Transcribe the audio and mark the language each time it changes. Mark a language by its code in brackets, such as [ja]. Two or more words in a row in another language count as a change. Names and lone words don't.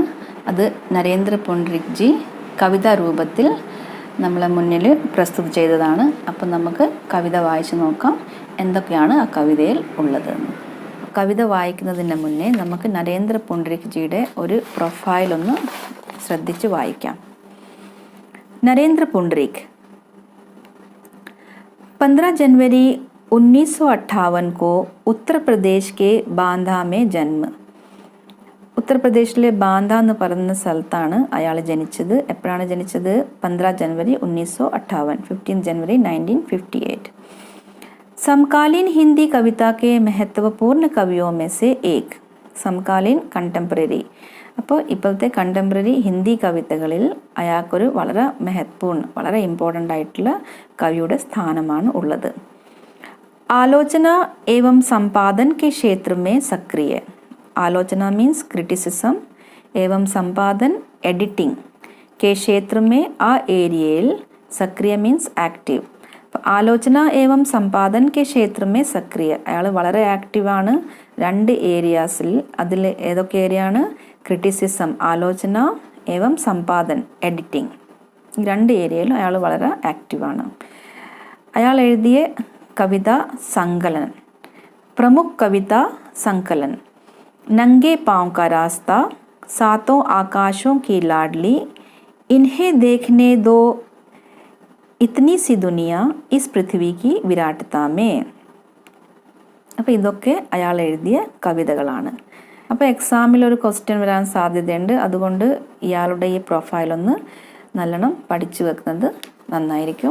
[ml] അത് നരേന്ദ്ര പുണ്ഡ്രിക് ജി കവിതാ രൂപത്തിൽ നമ്മളെ മുന്നിൽ പ്രസ്തുതി ചെയ്തതാണ്. അപ്പം നമുക്ക് കവിത വായിച്ച് നോക്കാം എന്തൊക്കെയാണ് ആ കവിതയിൽ ഉള്ളത്. കവിത വായിക്കുന്നതിന് മുന്നേ നമുക്ക് നരേന്ദ്ര പുണ്ഡ്രിക് ജിയുടെ ഒരു പ്രൊഫൈൽ ഒന്ന് ശ്രദ്ധിച്ച് വായിക്കാം. [hi] नरेंद्र पुंडरीक 15 जनवरी 1958 को उत्तर प्रदेश के बांदा में जन्म. [ml] ഉത്തർപ്രദേശിലെ ബാന്ത എന്ന് പറയുന്ന സ്ഥലത്താണ് അയാൾ ജനിച്ചത്. എപ്പോഴാണ് ജനിച്ചത്? 15 जनवरी 1958, 15 जनवरी 1958. [hi] समकालीन हिंदी कविता के महत्वपूर्ण कवियों में से एक. [ml] സമകാലീൻ കണ്ടംപററി. അപ്പോൾ ഇപ്പോഴത്തെ കണ്ടംപററി ഹിന്ദി കവിതകളിൽ അയാൾക്കൊരു വളരെ മഹത്വപൂർണ്ണ, വളരെ ഇമ്പോർട്ടൻ്റ് ആയിട്ടുള്ള കവിയുടെ സ്ഥാനമാണ് ഉള്ളത്. [hi] ആലോചന एवं संपादन के क्षेत्र में सक्रिय. आलोचना [en] means criticism [hi] एवं संपादन एडिटिंग के क्षेत्र में [ml] ആ ഏരിയയിൽ [hi] സക്രിയ [en] means active. [hi] അപ്പോൾ आलोचना एवं संपादन के क्षेत्र में सक्रिय. [ml] അയാൾ വളരെ ആക്റ്റീവാണ് 2 ഏരിയാസിൽ. അതിൽ ഏതൊക്കെ ഏരിയയാണ്? ക്രിറ്റിസിസം, [hi] आलोचना एवं संपादन, [ml] എഡിറ്റിംഗ്. ഈ 2 ഏരിയയിലും അയാൾ വളരെ ആക്റ്റീവാണ്. അയാൾ എഴുതിയ കവിത സങ്കലൻ, പ്രമുഖ കവിത സങ്കലൻ, നംഗേ പാँव का रास्ता, सातों आकाशों की लाडली, इन्हें देखने दो ഇത്നി സി ദുനിയ ഇസ് പൃഥ്വി കി വിരാട്ടത മേ. അപ്പോൾ ഇതൊക്കെ അയാൾ എഴുതിയ കവിതകളാണ്. അപ്പോൾ എക്സാമിൽ ഒരു ക്വസ്റ്റ്യൻ വരാൻ സാധ്യതയുണ്ട്. അതുകൊണ്ട് ഇയാളുടെ ഈ പ്രൊഫൈലൊന്ന് നല്ലോണം പഠിച്ചു വെക്കുന്നത് നന്നായിരിക്കും.